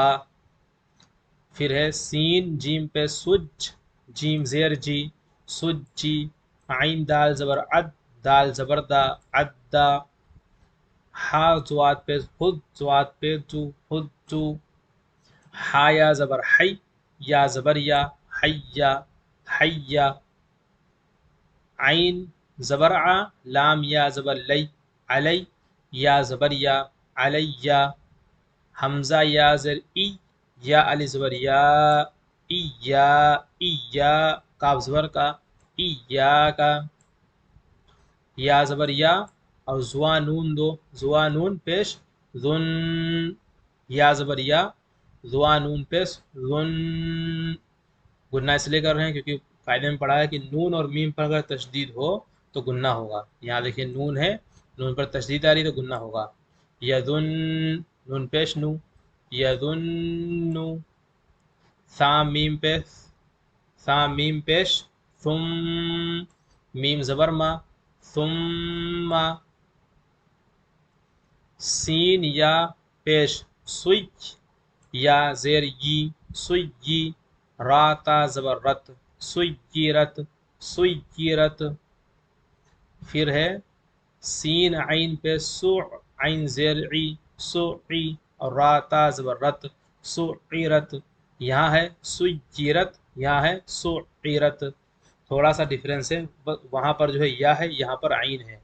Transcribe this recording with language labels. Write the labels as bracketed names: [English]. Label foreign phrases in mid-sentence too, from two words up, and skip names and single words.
[Urdu] پھر ہے سین جیم پہ سج جیم زیر جی سج جی، عین دال زبر عد دال زبر دا عد دا، ہا زواد پہ خود زواد پہ جو خود جو، ہا یا زبر حی یا زبر یا حیا حیا، عین زبر ع لام یا زبر لی علی یا زبر یا علیہ، حمزہ یا زر ای یا علی زبر یا ای یا ای یا، کاف زبر کا ای یا کا، یا زبر یا اور زوا نون دو زوا نون پیش ذن، یا زبر یا زوا نون پیش ذن. گنہ اس لیے کر رہے ہیں کیونکہ قاعدے میں پڑھا ہے کہ نون اور میم پر اگر تشدید ہو تو گنہ ہوگا. یہاں دیکھیں نون ہے، نون پر تشدید آ رہی تو گنہ ہوگا. یذن نون پیش نو یذن، سا میم پیش سا میم پیش ثم میم زبر ما ثم، سین یا پیش سوئی یا زیر یی سوئی، را تا زبر رت سویرت سویرت. پھر ہے سین عین پہ سو عین زیر عی سوعی اور را تا زبر رت سوعیرت. یہاں ہے سویرت یہاں ہے سوعیرت، تھوڑا سا ڈیفرنس ہے، وہاں پر جو ہے یا ہے یہاں پر عین ہے.